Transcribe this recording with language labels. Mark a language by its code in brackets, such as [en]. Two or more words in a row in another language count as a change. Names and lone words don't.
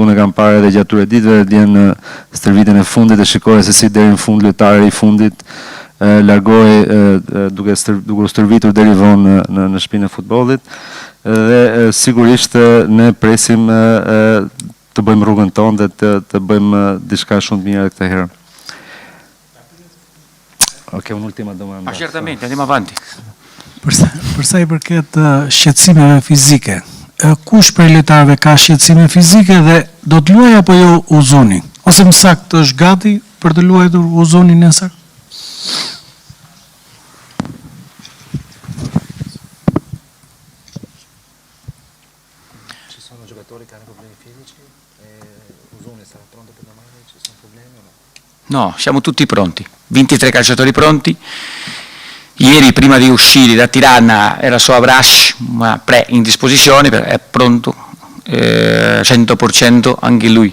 [sq] Unë e kam parë edhe gjatë këtyre ditëve, dje në stërvitjen e fundit, e shikoja se si deri në fund lojtari i fundit largohej duke stërvitur deri vonë në shtëpinë e futbollit. Dhe sigurisht ne presim të bëjmë rrugën tonë dhe të bëjmë diçka shumë të mirë këtë herë. [it] Ok, un'ultima domanda. Certamente, andiamo avanti. [sq] Për sa i përket shqetësimeve fizike, kush prej lojtarëve ka shqetësime fizike dhe do të luajë apo jo Uzuni? Ose më saktë është gati për të luajtur Uzuni nesër? [it] Ci sono giocatori che hanno problemi fisici e Uzuni sarà pronto per domani? Ci sono problemi o no? No, siamo tutti pronti, 23 calciatori pronti. Ieri prima di uscire da Tirana era su Abrash, ma in disposizione, è pronto 100% anche lui.